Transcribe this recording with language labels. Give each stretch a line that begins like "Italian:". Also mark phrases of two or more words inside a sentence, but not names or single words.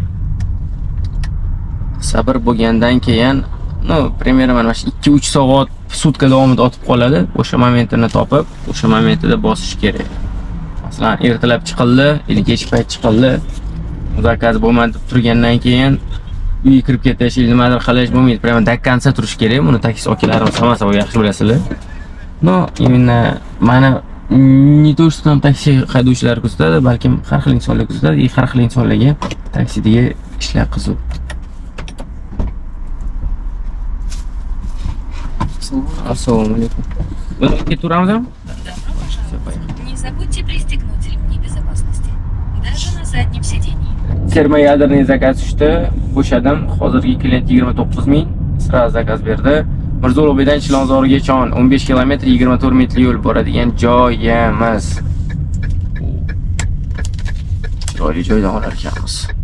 Uzbek: Sabr bo'lgandan keyin, примерно mana shu 2-3 soat sutka davomida otib qoladi. O'sha momentini topib, o'sha momentida bosish kerak. Masalan, ertalab chiqildi, yoki kechki payt chiqildi. Zakaz bo'lmadi deb turgandan keyin uyga kirib ketish, nimadir qilish bo'lmaydi.
Russian: Prямо до конца
Uzbek: turish kerak. Buni taksi okalarimiz hammasi yaxshi bilasizlar. No, именно mana
Russian: не то что там
Uzbek: taksi haydovchilari kuzatadi, balkim har xil insonlar kuzatadi, har xil insonlarga taksidagi ishlar qiziq. Assalomu alaykum. Biz keturamizmi?
Russian: Не забудьте пристегнуть ремни безопасности. Даже на заднем сидении.
Uzbek: Termoyadroniy zakaz tushdi. Bo'shadim. Hozirgi klient 29 ming. Sira zakaz berdi. Mirzo-Ulug'bekdan Chilonzorgacha 15 kilometr 24 metr yo'l boradigan joyimiz. Chiroyli joydan olar ekanmiz.